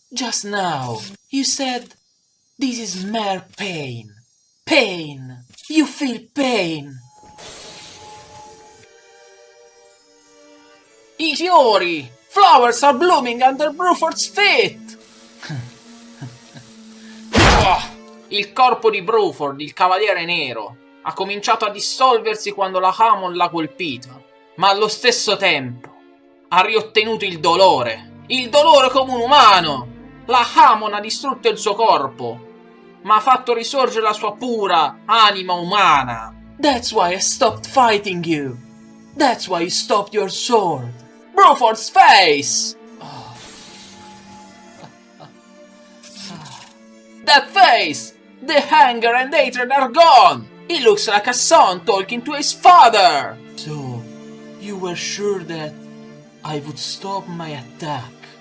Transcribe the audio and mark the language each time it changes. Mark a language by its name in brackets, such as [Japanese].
[English] Just now, you said, this is mere pain. Pain. You feel pain. [Italian] I fiori! [English] Flowers are blooming under Bruford's feet! [Italian] Il corpo di Bruford, il cavaliere nero, ha cominciato a dissolversi quando la Hamon l'ha colpito, ma allo stesso tempo ha riottenuto il dolore come un umano. La Hamon ha distrutto il suo corpo, ma ha fatto risorgere la sua pura anima umana. [English] That's why I stopped fighting you. That's why you stopped your sword. Bruford's face! That face! The anger and hatred are gone! He looks like a son talking to his father! So, you were sure that I would stop my attack?